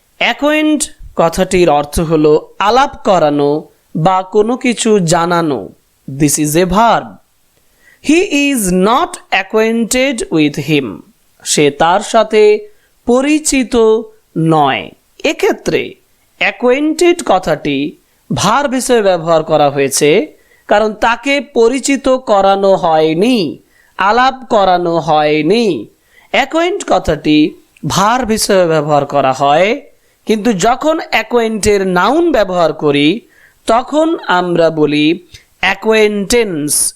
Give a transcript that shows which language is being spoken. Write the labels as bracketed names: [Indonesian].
[Bangla] acquaint কথাটির অর্থ হলো আলাপ করানো বা কোনো কিছু জানানো। [English] This is a verb. He is not acquainted with him. [Bangla] সে তার সাথে পরিচিত নয়। এক্ষেত্রে acquainted কথাটি ভার্ব হিসেবে ব্যবহার করা হয়েছে, কারণ তাকে পরিচিত করানো হয়নি, আলাপ করানো হয়নি। অ্যাকোয়েন্ট কথাটি ভার্ব হিসেবে ব্যবহার করা হয়, কিন্তু যখন অ্যাকোয়েন্টের নাউন ব্যবহার করি তখন আমরা বলি অ্যাকোয়েন্টেন্স।